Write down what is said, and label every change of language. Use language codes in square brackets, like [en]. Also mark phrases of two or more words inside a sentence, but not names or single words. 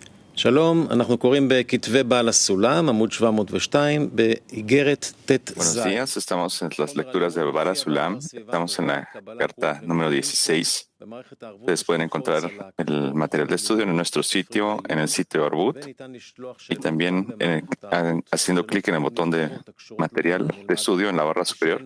[he] שלום, אנחנו קוראים בכתבי בעל הסולם, עמוד 702, באיגרת ט' [es] Buenos [he] ז'. [es] días, estamos en las lecturas de Baal HaSulam, estamos en la carta número 16. Ustedes pueden encontrar el material de estudio en nuestro sitio, en el sitio Arbut, y también haciendo clic en el botón de material de estudio en la barra superior.